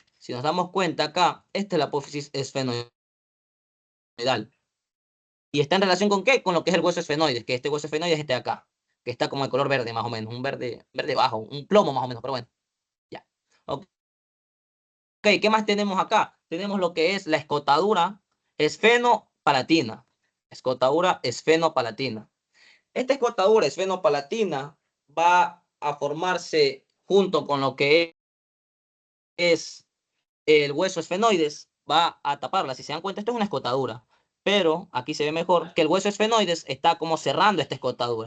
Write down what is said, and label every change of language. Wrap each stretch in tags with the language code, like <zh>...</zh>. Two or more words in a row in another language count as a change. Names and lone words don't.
<es>Si nos damos cuenta acá, esta es la apófisis esfenoidal. ¿Y está en relación con qué? Con lo que es el hueso esfenoide, que este hueso esfenoide es este de acá, que está como de color verde más o menos, un verde, verde bajo, un plomo más o menos, pero bueno, ya. Ok, ¿qué más tenemos acá? Tenemos lo que es la escotadura esfenopalatina. Escotadura esfenopalatina. Esta escotadura esfenopalatina va a formarse junto con lo que es el hueso esfenoides, va a taparla. Si se dan cuenta, esto es una escotadura, pero aquí se ve mejor que el hueso esfenoides está como cerrando esta escotadura.</es>